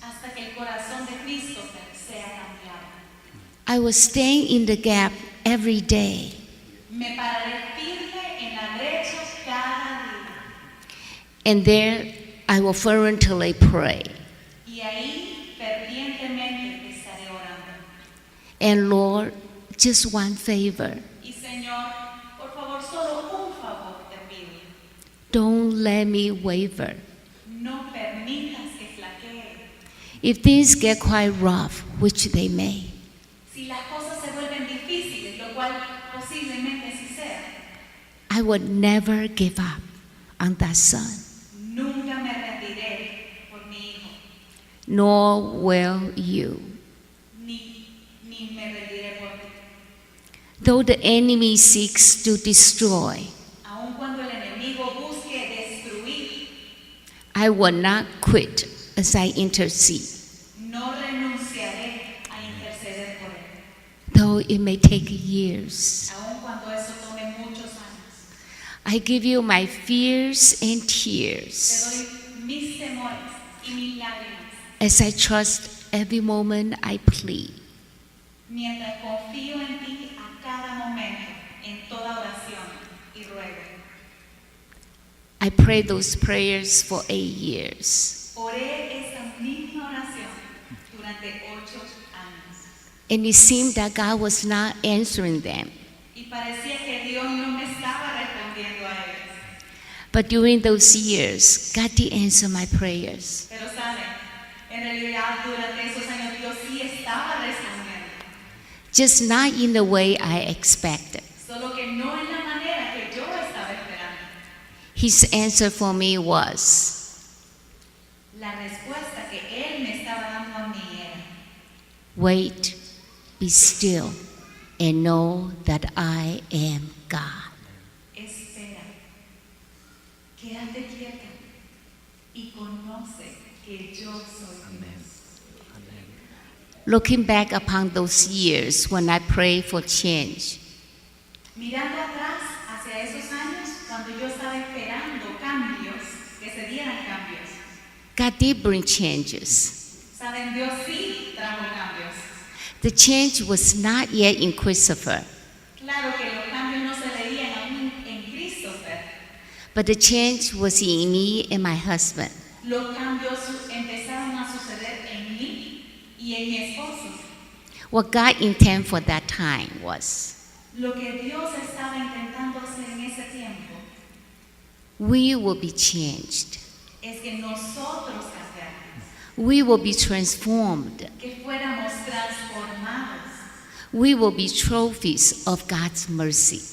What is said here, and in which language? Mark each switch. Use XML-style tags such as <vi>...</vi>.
<es>Hasta que el corazón de Christopher sea cambiado.</es> <en>I will stand in the gap every day.</en> <es>Me pararé firme en la brecha cada día.</es> <en>And there I will fervently pray.</en> <es>Y ahí fervientemente estaré orando.</es> <en>And Lord, just one favor.</en> <es>Y Señor, por favor, solo un favor te pido.</es> <en>Don't let me waver.</en> <es>No permitas que flaquee.</es> <en>If things get quite rough, which they may,</en> <es>Si las cosas se vuelven difíciles, lo cual posiblemente sí sea,</es> <en>I would never give up on that son,</en> <es>nunca me rendiré por mi hijo,</es> <en>nor will you.</en> <es>ni me rendiré por ti.</es> <en>Though the enemy seeks to destroy,</en> <es>Aun cuando el enemigo busque destruir,</es> <en>I will not quit as I intercede,</en> <es>no renunciaré a interceder por él.</es> <en>though it may take years.</en> <es>Aun cuando eso tome muchos años.</es> <en>I give you my fears and</en> <es>Te</es> <en>tears</en> <es>doy mis temores y mis lágrimas,</es> <en>as I trust every moment I plead.</en> <es>mientras confío en ti a cada momento, en toda oración y ruego.</es> <en>I prayed those prayers for 8 years.</en> <es>Oré esa misma oración durante 8 años.</es> <en>And it seemed that God was not answering them.</en> <es>Y parecía que Dios no me estaba respondiendo a ellos.</es> <en>But during those years, God did answer my prayers.</en> <es>Pero saben, en realidad durante esos años Dios sí estaba respondiendo.</es> <en>Just not in the way I expected.</en> <es>Solo que no en la manera que yo estaba esperando.</es> <en>His answer for me was,</en> <es>La respuesta que Él me estaba dando a mí era:</es> <en>wait, be still, and know that I am God.</en> <es>espera, quédate quieta y conoce que yo soy Dios.</es> <en>Looking back upon those years when I prayed for change,</en> <es>Mirando atrás hacia esos años, cuando yo estaba esperando cambios, que se dieran cambios,</es> <en>God did bring changes.</en> <es>saben, Dios sí trajo cambios.</es> <en>The change was not yet in Christopher,</en> <es>Claro que los cambios no se veían aún en Christopher.</es> <en>but the change was in me and my husband.</en> <es>Los cambios empezaron a suceder en mí y en mi esposo.</es> <en>What God intended for that time was,</en> <es>Lo que Dios estaba intentando hacer en ese tiempo</es> <en>we will be changed.</en> <es>es que nosotros cambiáramos,</es> <en>We will be transformed.</en> <es>que fuéramos transformados,</es> <en>We will be trophies of God's mercy.</en>